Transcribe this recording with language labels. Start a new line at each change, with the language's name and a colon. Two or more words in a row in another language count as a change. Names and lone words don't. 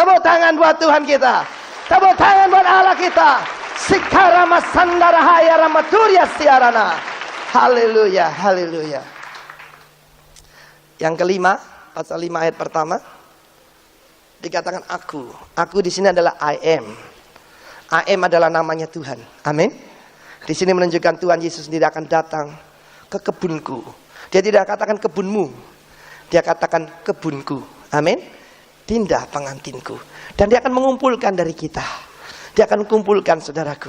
Indonesian: Tepuk tangan buat Tuhan kita. Tepuk tangan buat Allah kita. Sikarama sandara haya ramaturia siarana. Haleluya, haleluya. Yang kelima, pasal 5 ayat pertama dikatakan aku. Aku di sini adalah
English: I am. I am
Indonesian: adalah namanya Tuhan. Amin. Di sini menunjukkan Tuhan Yesus sendiri akan datang ke kebunku. Dia tidak katakan kebunmu. Dia katakan kebunku. Amin. Tindah pengantinku. Dan dia akan mengumpulkan dari kita. Dia akan kumpulkan saudaraku.